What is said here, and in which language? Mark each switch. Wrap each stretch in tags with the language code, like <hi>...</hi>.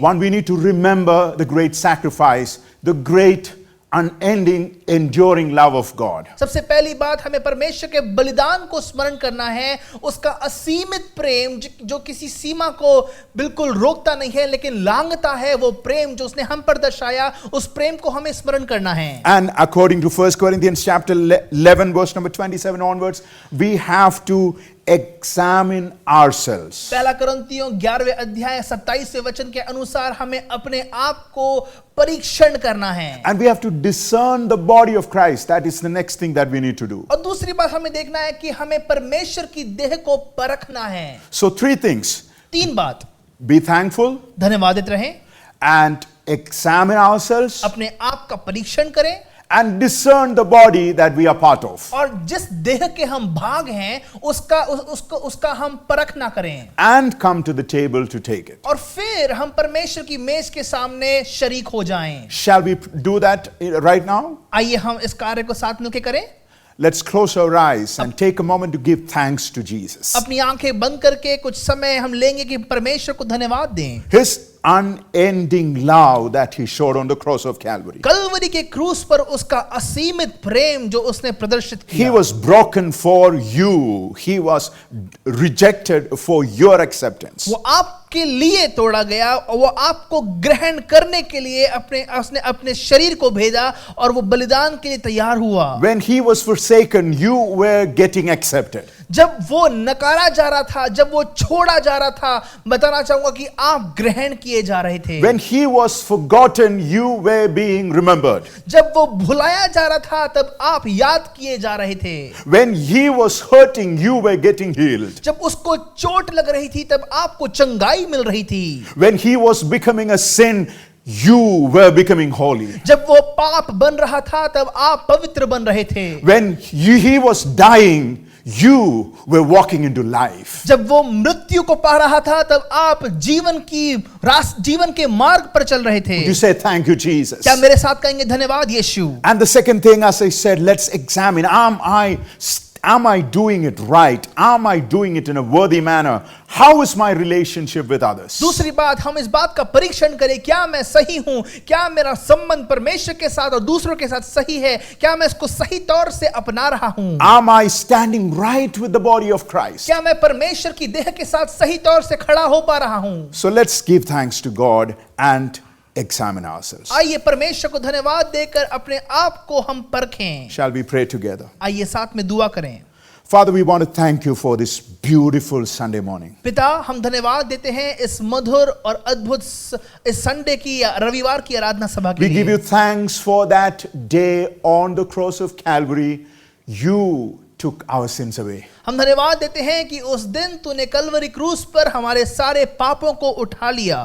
<en>One, we need to remember the great sacrifice, the great unending enduring love of God.</en> <hi>सबसे पहली बात हमें परमेश्वर के बलिदान को स्मरण करना है, उसका असीमित प्रेम जो किसी सीमा को बिल्कुल रोकता नहीं है लेकिन लांघता है, वो प्रेम जो उसने हम पर दर्शाया उस प्रेम को हमें स्मरण करना है।</hi> <en>And according to 1 Corinthians chapter 11 verse number 27 onwards, we have to examine ourselves.</en> <hi>पहला कुरिन्थियों 11वें अध्याय 27वें वचन के अनुसार हमें अपने आप को परीक्षण करना है।</hi> <en>And we have to discern the body of Christ. That is the next thing that we need to do.</en> <hi>और दूसरी बात हमें देखना है कि हमें परमेश्वर की देह को परखना है।</hi> <en>So three things.</en> <hi>तीन बात,</hi> <en>Be thankful</en> <hi>धन्यवादित रहें,</hi> <en>and examine ourselves</en> <hi>अपने आप का परीक्षण करें</hi> <en>and discern the body that we are part of.</en> <hi>और जिस देह के हम भाग हैं उसका हम परख ना करें</hi> <en>And come to the table to take it.</en> <hi>और फिर हम परमेश्वर की मेज के सामने शरीक हो जाएं।</hi> <en>Shall we do that right now?</en> <hi>आइए हम इस कार्य को साथ मिलकर करें।</hi> <en>Let's close our eyes and take a moment to give thanks to Jesus.</en> <hi>अपनी आंखें बंद करके कुछ समय हम लेंगे कि परमेश्वर को धन्यवाद दें।</hi> <en>His unending love that he showed on the cross of Calvary.</en> <hi>Kalvari के क्रूस पर उसका असीमित प्रेम जो उसने प्रदर्शित</hi> <en>He</en> <hi>किया।</hi> <en>was broken for you. He was rejected for your acceptance.</en> <hi>वो आपके लिए तोड़ा गया और वो आपको ग्रहण करने के लिए उसने अपने शरीर को भेजा और वो बलिदान के लिए तैयार हुआ।</hi> <en>When he was forsaken, you were getting accepted.</en> <hi>जब वो नकारा जा रहा था, जब वो छोड़ा जा रहा था, बताना चाहूंगा कि आप ग्रहण किए जा रहे थे।</hi> <en>When he was forgotten, you were being remembered.</en> <hi>जब वो भुलाया जा रहा था तब आप याद किए जा रहे थे।</hi> <en>When he was hurting, you were getting healed.</en> <hi>जब उसको चोट लग रही थी तब आपको चंगाई मिल रही थी।</hi> <en>When he was becoming a sin, you were becoming holy.</en> <hi>जब वो पाप बन रहा था तब आप पवित्र बन रहे थे।</hi> <en>When he was dying, you were walking into life.</en> <hi>जब वो मृत्यु को पा रहा था तब आप जीवन के मार्ग पर चल रहे थे।</hi> <en>You say thank you, Jesus.</en> <hi>क्या मेरे साथ कहेंगे धन्यवाद यीशु?</hi> <en>And the second thing, as I said, let's examine, am I doing it right? Am I doing it in a worthy manner? How is my relationship with others?</en> <hi>दूसरी बात, हम इस बात का परीक्षण करें, क्या मैं सही हूं? क्या मेरा संबंध परमेश्वर के साथ और दूसरों के साथ सही है? क्या मैं इसको सही तौर से अपना रहा हूं?</hi> <en>Am I standing right with the body of Christ?</en> <hi>क्या मैं परमेश्वर की देह के साथ सही तौर से खड़ा हो पा रहा हूं?</hi> <en>So let's give thanks to God and examine ourselves.</en> <hi>आइए परमेश्वर को धन्यवाद देकर अपने आप को हम परखें।</hi> <en>Shall we pray together?</en> <hi>आइए साथ में दुआ करें।</hi> <en>Father, we want to thank you for this beautiful Sunday morning.</en> <hi>पिता, हम धन्यवाद देते हैं इस मधुर और अद्भुत इस संडे की या रविवार की आराधना सभा के</hi> <en>We</en> <hi>लिए।</hi> <en>give you thanks for that day on the cross of Calvary. You took our sins away.</en> <hi>हम धन्यवाद देते हैं कि उस दिन तूने कलवरी क्रूस पर हमारे सारे पापों को उठा लिया।</hi>